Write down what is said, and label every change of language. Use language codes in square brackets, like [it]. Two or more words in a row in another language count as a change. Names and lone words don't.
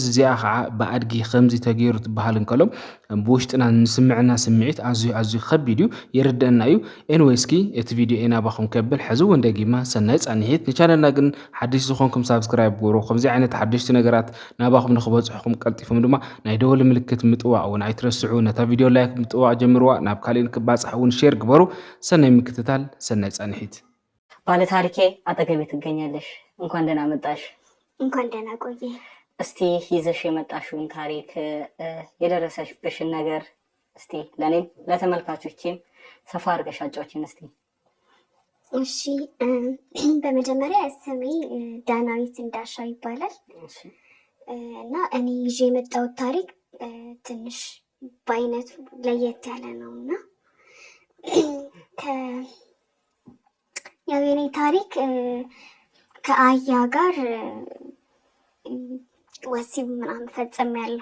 [ti] እዚኣ ከዓ ብኣድጊ ከምዚ ተገይሩ ትበሃል እንከሎ ብውሽጥና ንስምዕና ስምዒት ኣዝዩ ከቢድ እዩ የርድአና እዩ ኤንዌይስኪ እቲ ቪድዮ ናባኹም ከብል ሕዚ እውን ደጊማ ሰናይ ፃኒሒት ንቻነልና ግን ሓድሽ ዝኾንኩም ሳብስክራይብ ግብሩ ከምዚ ዓይነት ሓደሽቲ ነገራት ናባኹም ንክበፅሑኩም ቀልጢፎም ድማ ናይ ደወል ምልክት ምጥዋዕ እውን ኣይትረስዑ ነታ ቪድዮ ላይክ ምጥዋዕ ጀምርዋ ናብ ካልእ ክባፅሕ እውን ሼር ግበሩ ሰናይ ምክትታል ሰናይ ፃኒሒት [am] ባለ ታሪኬ አጠገቤ ትገኛለሽ እንኳን ደህና መጣሽ እንኳን ደህና ቆየ እስቲ ይዘሽ የመጣሽውን ታሪክ የደረሰሽብሽን ነገር እስቲ ለኔም ለተመልካቾችም ሰፋ አድርገሽ አጫውቺን እስቲ እሺ በመጀመሪያ ስሜ ዳናዊት እንዳሻው ይባላል እና እኔ ይዤ የመጣሁት ታሪክ ትንሽ በአይነቱ ለየት ያለ ነውና ያው የኔ ታሪክ ከአህያ ጋር ወሲብ ምናምን ፈጽሜያለሁ